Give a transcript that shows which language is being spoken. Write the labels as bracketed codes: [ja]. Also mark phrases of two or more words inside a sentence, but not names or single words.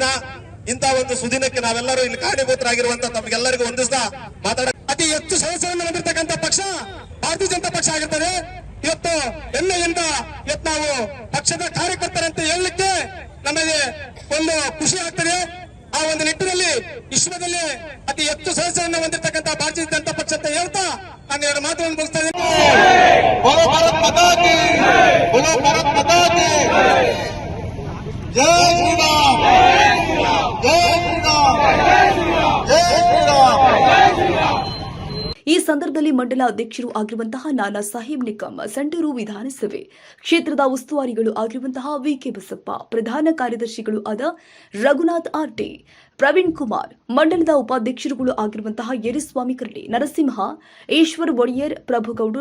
[kn] ಇಂತ ಒಂದು ಸುದಿನಕ್ಕೆ ನಾವೆಲ್ಲರೂ ಇಲ್ಲಿ ಕಾರಣೀಭೂತರಾಗಿರುವಂತಹ ತಮಗೆಲ್ಲರಿಗೂ ಹೊಂದಿಸ್ತಾ ಅತಿ ಹೆಚ್ಚು ಸದಸ್ಯರನ್ನು ಹೊಂದಿರತಕ್ಕಂಥ ಪಕ್ಷ ಭಾರತೀಯ ಜನತಾ ಪಕ್ಷ ಆಗಿರ್ತದೆ. ಇವತ್ತು ಎಲ್ಲೆಯಿಂದ ಇವತ್ತು ನಾವು ಪಕ್ಷದ ಕಾರ್ಯಕರ್ತರಂತೆ ಹೇಳಲಿಕ್ಕೆ ನಮಗೆ ಒಂದು ಖುಷಿ ಆಗ್ತದೆ. ಆ ಒಂದು ನಿಟ್ಟಿನಲ್ಲಿ ವಿಶ್ವದಲ್ಲಿ ಅತಿ ಹೆಚ್ಚು ಸದಸ್ಯರನ್ನು ಹೊಂದಿರತಕ್ಕಂಥ ಭಾರತೀಯ ಜನತಾ ಪಕ್ಷ ಅಂತ ಹೇಳ್ತಾ ನಾನು ಎರಡು ಮಾತುಗಳನ್ನು ಮುಗಿಸ್ತಾ ಇದ್ದೀನಿ. [hi] बोलो भारत माता की, बोलो भारत माता की, जय श्री राम, जय श्री राम, जय श्री राम. [kn] ಈ ಸಂದರ್ಭದಲ್ಲಿ ಮಂಡಲ ಅಧ್ಯಕ್ಷರು ಆಗಿರುವಂತಹ ನಾನಾ ಸಾಹೇಬ್ ನಿಕಂ, ಸಂಡೂರು ವಿಧಾನಸಭೆ ಕ್ಷೇತ್ರದ ಉಸ್ತುವಾರಿಗಳು ಆಗಿರುವಂತಹ ವಿಕೆ ಬಸಪ್ಪ, ಪ್ರಧಾನ ಕಾರ್ಯದರ್ಶಿಗಳು ಆದ ರಘುನಾಥ್ ಆರ್ಟಿ, ಪ್ರವೀಣ್ ಕುಮಾರ್, ಮಂಡಲದ ಉಪಾಧ್ಯಕ್ಷರುಗಳು ಆಗಿರುವಂತಹ ಯರಿಸ್ವಾಮಿ ಕರಡಿ, ನರಸಿಂಹ, ಈಶ್ವರ್ ಒಡೆಯರ್, ಪ್ರಭುಗೌಡ್ರು,